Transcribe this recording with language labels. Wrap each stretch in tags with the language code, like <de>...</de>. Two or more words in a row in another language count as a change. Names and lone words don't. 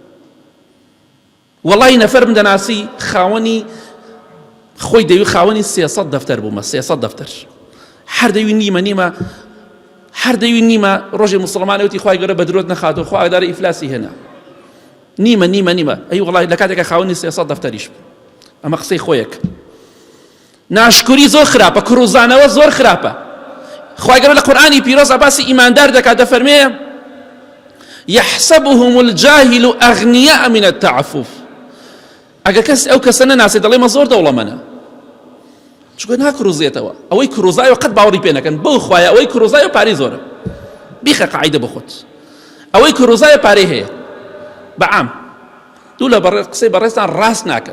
<ckb>وەڵی نەفەر من دەناسی خاوەنی خۆی دەوی خاوەنی 300 دەفتەر بوومە، 300 دەفتەر، هەر دەوی نیمە هەر دەوی نیمە ڕۆژی موسڵمانە وتی خوای گەورە بە درۆت نەخاتەوە، خوا ئاگداری ئیفلاسی هێنا، نیمە ئەی وەڵی لە کاتێکە خاوەنی 300 دەفتەریش بوو. ئەمە قسەی خۆیەک. ناشکوری زۆر خراپە، کڕوزانەوە زۆر خراپە. خوای گەورە لە قورئانی پیرۆز باسی ئیماندار دەکات، دەفەرمێ</ckb> <ar>يحسبهم الجاهل أغنياء من التعفف.</ar> <ckb>ئەگەر کەس ئەو کەسە نەناسێ دەڵێ مە زۆر دەوڵەمەنە، چونکە ناکڕوزێتەوە، ئەوەی کڕوزایەوە قەت باوەڕی پێ نەکەن، بەو خوایە ئەوەی کڕوزایە پارەی زۆرە، بیخە قاعیدە بۆ خۆت، ئەوەی کڕوزایە پارەی هەیە بەعام، دوو لە قسەی بەڕێستان ڕاست ناکەن.</ckb>